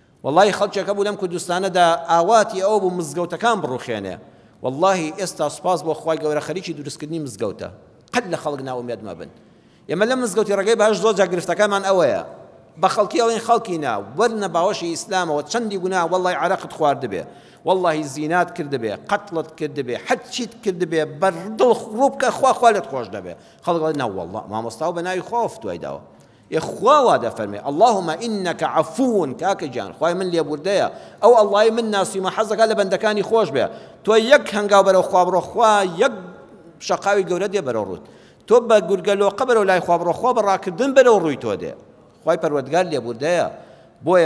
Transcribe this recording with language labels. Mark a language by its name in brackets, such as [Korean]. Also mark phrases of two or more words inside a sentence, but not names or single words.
[Central Kurdish] والله خەڵکێکە بوو لەم کوردستانەدا ئاواتی ئەوە بوو مزگەوتەکان بڕوخێنێ والله ئێستا سوپاس بۆ خوای گەورە خەریکی دروستکردنی مزگەوتە قەت لە خەڵک ناومێد مەبن ئێمە لەم مزگەوتی ڕێگەی باش زۆر جا گرفتەکەمان ئەوەیە بە خەڵکی ئەڵێن خەڵکی نا وەرنە باوەشی ئیسلامەوە چەندی گونا والله عەرەقت خواردبێ والله زینات کردبێ قەتڵت کردبێ حەد چیت کردبێ بەردڵ ڕوو بکە خوا لێت خۆش دەبێ خەڵک دەڵێن نا والله مامۆستا بە ناوی خوا فتوای داوە خوا وا دەفەرمێ [Arabic] اللهم إنك عفو [Central Kurdish] کاکە گیان خوای من لێبوردەیە ئەو ئەڵڵای من ناسیمە حەزەکە لە بەندەکانی خۆش بێ تۆ یەک هەنگاو بەرەو خوا بڕۆ خوا یەک شەقاوی گەورە دێ بەرەو ڕووت تۆ بە گورگەلۆقە بەرەو لای خوا بڕۆ خوا بەڕاکردن بەرەو ڕووی تۆ دێ خوای پەروەردگار لێبوردەیە بۆیە